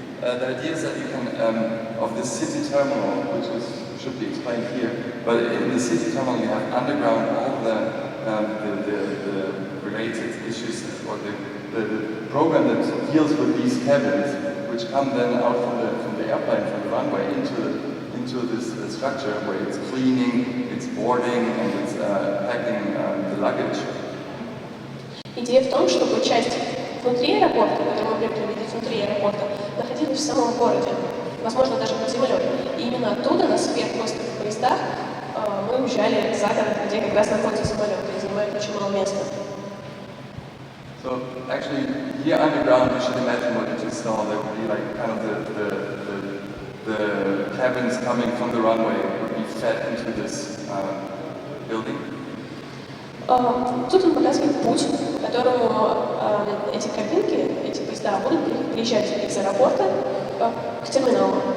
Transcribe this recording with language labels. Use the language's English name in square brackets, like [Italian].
[English] The idea is that you can, of this city terminal, which should be explained here, but in the city terminal you have underground all the related issues, or the program that deals with these cabins, which come then out from the airplane, from the runway, into this structure where it's cleaning, it's boarding, and it's packing the luggage. [Russian] Идея в том, чтобы часть внутри аэропорта, которую мы привыкли видеть внутри аэропорта, находилась в самом городе, возможно, даже под землей. И именно оттуда на сверхпостных поездах мы уезжали за город, где как раз находятся самолеты, и занимают очень мало места. [English] So actually, here underground, you should imagine what you just saw. There would be like kind of the cabins coming from the runway would be fed into this building. [Russian] Тут он показывает путь, по которому эти кабинки, эти поезда будут приезжать из аэропорта к терминалу.